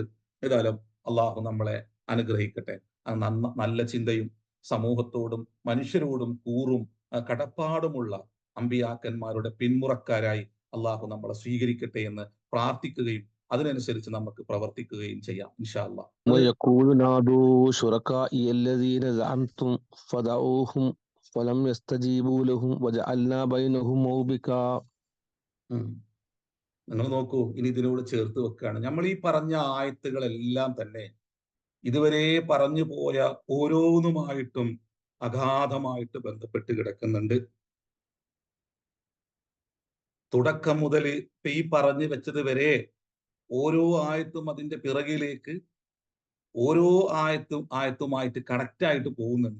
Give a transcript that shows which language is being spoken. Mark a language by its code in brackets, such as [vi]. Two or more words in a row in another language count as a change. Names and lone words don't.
[ml] ഏതായാലും അള്ളാഹു നമ്മളെ അനുഗ്രഹിക്കട്ടെ. നല്ല ചിന്തയും സമൂഹത്തോടും മനുഷ്യരോടും കൂറും കടപ്പാടുമുള്ള അമ്പിയാക്കന്മാരുടെ പിന്മുറക്കാരായി അള്ളാഹു നമ്മളെ സ്വീകരിക്കട്ടെ എന്ന് പ്രാർത്ഥിക്കുകയും അതിനനുസരിച്ച് നമുക്ക് പ്രവർത്തിക്കുകയും ചെയ്യാം [ar] إن شاء الله. ويقول نادوا شركائي الذين زعمتم فدعوهم فلم يستجيبوا لهم وجعلنا بينهم موبقا. [ml] നിങ്ങൾ നോക്കൂ, ഇനി ഇതിനോട് ചേർത്ത് വെക്കുകയാണ് നമ്മൾ ഈ പറഞ്ഞ ആയത്തുകളെല്ലാം തന്നെ ഇതുവരെ പറഞ്ഞു പോയ ഓരോന്നുമായിട്ടും അഗാധമായിട്ട് ബന്ധപ്പെട്ട് കിടക്കുന്നുണ്ട്. തുടക്കം മുതൽ ഈ പറഞ്ഞു വെച്ചത് വരെ ഓരോ ആയത്തും അതിന്റെ പിറകിലേക്ക് ഓരോ ആയത്തുമായിട്ട് കണക്റ്റ് ആയിട്ട് പോകുന്നുണ്ട്.